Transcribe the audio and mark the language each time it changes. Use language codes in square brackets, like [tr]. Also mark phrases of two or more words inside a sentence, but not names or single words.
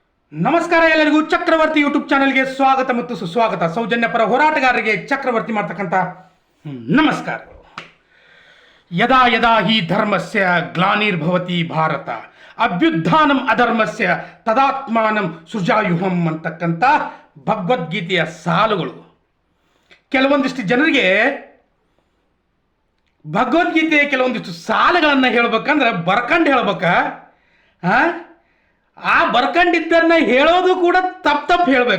[kn] ನಮಸ್ಕಾರ ಎಲ್ಲರಿಗೂ ಚಕ್ರವರ್ತಿ ಯೂಟ್ಯೂಬ್ ಚಾನೆಲ್ಗೆ ಸ್ವಾಗತ ಮತ್ತು ಸುಸ್ವಾಗತ. ಸೌಜನ್ಯ ಪರ ಹೋರಾಟಗಾರರಿಗೆ ಚಕ್ರವರ್ತಿ ಮಾಡ್ತಕ್ಕಂಥ ನಮಸ್ಕಾರಗಳು. [sa] ಯದಾ ಯದಾ ಹಿ ಧರ್ಮಸ್ಯ ಗ್ಲಾನಿರ್ಭವತಿ ಭಾರತ ಅಭ್ಯುತ್ಥಾನಂ ಅಧರ್ಮಸ್ಯ ತದಾತ್ಮಾನಂ ಸೃಜಾಯುಹಂ [kn] ಅಂತಕ್ಕಂಥ ಭಗವದ್ಗೀತೆಯ ಸಾಲುಗಳು. ಕೆಲವೊಂದಿಷ್ಟು ಜನರಿಗೆ ಭಗವದ್ಗೀತೆಯ ಕೆಲವೊಂದಿಷ್ಟು ಸಾಲುಗಳನ್ನು ಹೇಳ್ಬೇಕಂದ್ರೆ ಬರ್ಕಂಡು ಹೇಳ್ಬೇಕ. ಆ ಬರ್ಕಂಡಿದ್ದನ್ನ ಹೇಳೋದು ಕೂಡ ತಪ್ಪು ಹೇಳ್ಬೇಕ.